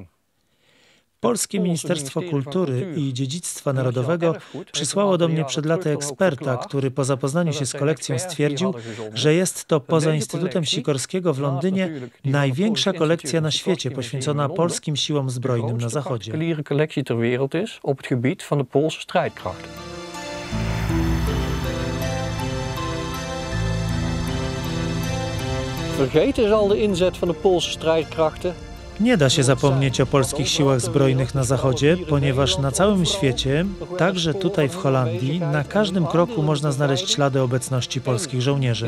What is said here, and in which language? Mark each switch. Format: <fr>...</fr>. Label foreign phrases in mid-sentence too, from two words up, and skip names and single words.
<pl>Polskie Ministerstwo Kultury i Dziedzictwa Narodowego przysłało do mnie przed laty eksperta, który po zapoznaniu się z kolekcją stwierdził, że jest to poza Instytutem Sikorskiego w Londynie największa kolekcja na świecie poświęcona polskim siłom zbrojnym na Zachodzie.</pl> <nl>Vergeten is al de inzet van de Poolse strijdkrachten.</nl> <pl>Nie da się zapomnieć o polskich siłach zbrojnych na Zachodzie, ponieważ na całym świecie, także tutaj w Holandii, na każdym kroku można znaleźć ślady obecności polskich żołnierzy.</pl>